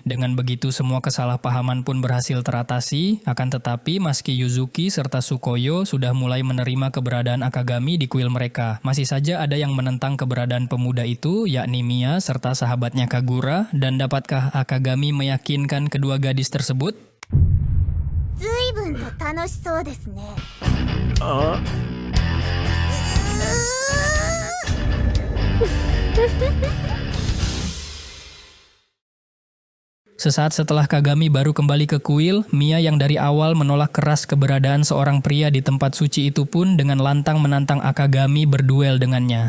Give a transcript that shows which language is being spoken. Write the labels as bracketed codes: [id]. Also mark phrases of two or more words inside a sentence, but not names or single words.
[id] Dengan begitu semua kesalahpahaman pun berhasil teratasi, akan tetapi meski Yuzuki serta Tsukuyo sudah mulai menerima keberadaan Akagami di kuil mereka, masih saja ada yang menentang keberadaan pemuda itu, yakni Mia serta sahabatnya Kagura, dan dapatkah Akagami meyakinkan kedua gadis tersebut? [ja] ずいぶんと楽しそうですね。あ [id] Sesaat setelah Kagami baru kembali ke kuil, Mia yang dari awal menolak keras keberadaan seorang pria di tempat suci itu pun dengan lantang menantang Akagami berduel dengannya.